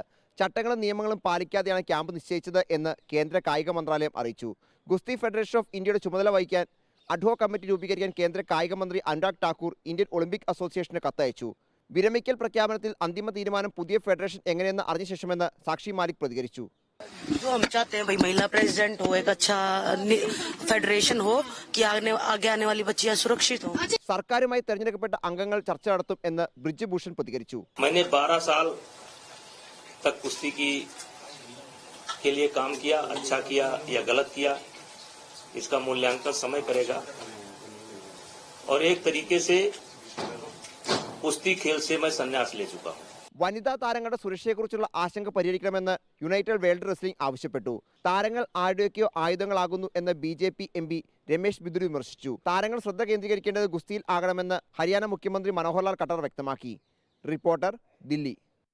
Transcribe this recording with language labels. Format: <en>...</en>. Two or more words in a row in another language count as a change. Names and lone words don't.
<ml>ചട്ടങ്ങളും നിയമങ്ങളും പാലിക്കാതെയാണ് ക്യാമ്പ് നിശ്ചയിച്ചത് എന്ന് കേന്ദ്ര കായിക മന്ത്രാലയം അറിയിച്ചു. ഗുസ്തി ഫെഡറേഷൻ ഓഫ് ഇന്ത്യയുടെ ചുമതല വഹിക്കാൻ അഡ്ഹോക് കമ്മിറ്റി രൂപീകരിക്കാൻ കേന്ദ്ര കായിക മന്ത്രി അനുരാഗ് ഠാക്കൂർ ഇന്ത്യൻ ഒളിമ്പിക് അസോസിയേഷന് കത്തയച്ചു. വിരമിക്കൽ പ്രഖ്യാപനത്തിൽ അന്തിമ തീരുമാനം പുതിയ ഫെഡറേഷൻ എങ്ങനെയെന്ന് അറിഞ്ഞ ശേഷമെന്ന് സാക്ഷി മാലിക് പ്രതികരിച്ചു.</ml> <hi>जो हम चाहते हैं भाई महिला प्रेसिडेंट हो, एक अच्छा फेडरेशन हो कि आगे आने वाली बच्चियां सुरक्षित हो.</hi> <ml>സർക്കാരുമായി തെരഞ്ഞെടുക്കപ്പെട്ട അംഗങ്ങൾ ചർച്ച നടത്തും എന്ന് ബ്രിജ് ഭൂഷൺ പ്രതികരിച്ചു.</ml> <hi>मैंने 12 साल तक कुश्ती के लिए काम किया, अच्छा किया या गलत किया, इसका मूल्यांकन समय करेगा और एक तरीके से कुश्ती खेल से मैं संन्यास ले चुका हूं.</hi> <ml>വനിതാ താരങ്ങളുടെ സുരക്ഷയെക്കുറിച്ചുള്ള ആശങ്ക പരിഹരിക്കണമെന്ന് യുണൈറ്റഡ് വേൾഡ് റെസ്ലിംഗ് ആവശ്യപ്പെട്ടു. താരങ്ങൾ ആരുടെയൊക്കെയോ ആയുധങ്ങളാകുന്നു എന്ന് BJP MP രമേശ് ബിദുരി വിമർശിച്ചു. താരങ്ങൾ ശ്രദ്ധ കേന്ദ്രീകരിക്കേണ്ടത് ഗുസ്തിയിൽ ആകണമെന്ന് ഹരിയാന മുഖ്യമന്ത്രി മനോഹർലാൽ ഖട്ടർ വ്യക്തമാക്കി. റിപ്പോർട്ടർ, ദില്ലി.</ml>